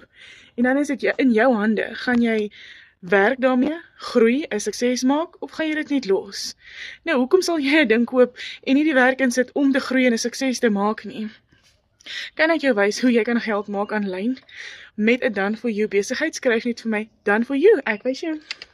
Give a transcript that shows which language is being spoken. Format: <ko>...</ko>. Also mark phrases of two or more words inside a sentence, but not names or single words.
<af>En dan is dit in jou hande. Gaan jy werk daarmee, groei, 'n sukses maak of gaan jy dit net los? Nou, hoekom sal jy 'n ding koop en nie die werk insit om te groei en 'n sukses te maak nie? Kan ek jou wys hoe jy kan geld maak aanlyn? Met 'n dan for you besigheid, skryf net vir my dan for you. Ek wys jou.</af>